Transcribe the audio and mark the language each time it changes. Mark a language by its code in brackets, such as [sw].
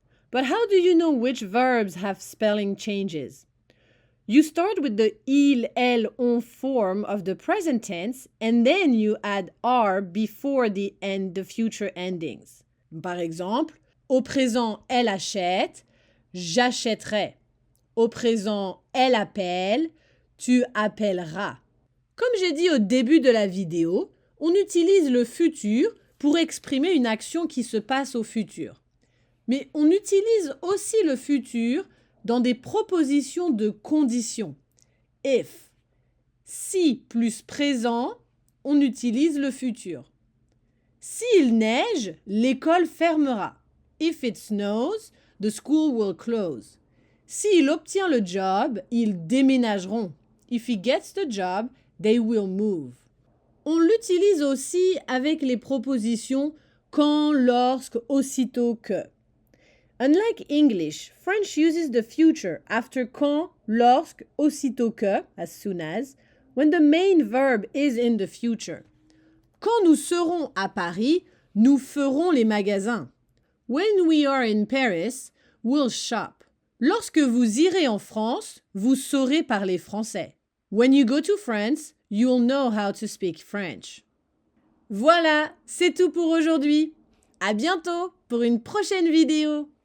[en] But how do you know which verbs have spelling changes? You start with the il, elle, on form of the present tense and then you add R before the future endings. [fr] Par exemple, au présent, elle achète, j'achèterai. Au présent, elle appelle, tu appelleras. Comme j'ai dit au début de la vidéo, on utilise le futur pour exprimer une action qui se passe au futur. Mais on utilise aussi le futur dans des propositions de conditions. [en] If. [fr] Si plus présent, on utilise le futur. S'il neige, l'école fermera. [en] If it snows, the school will close. [fr] S'il obtient le job, ils déménageront. [en] If he gets the job, they will move. [fr] On l'utilise aussi avec les propositions quand, lorsque, aussitôt que. [en] Unlike English, French uses the future after quand, lorsque, aussitôt que, as soon as, when the main verb is in the future. [fr] Quand nous serons à Paris, nous ferons les magasins. [en] When we are in Paris, we'll shop. [fr] Lorsque vous irez en France, vous saurez parler français. [en] When you go to France, you'll know how to speak French. [fr] Voilà, c'est tout pour aujourd'hui. À bientôt pour une prochaine vidéo.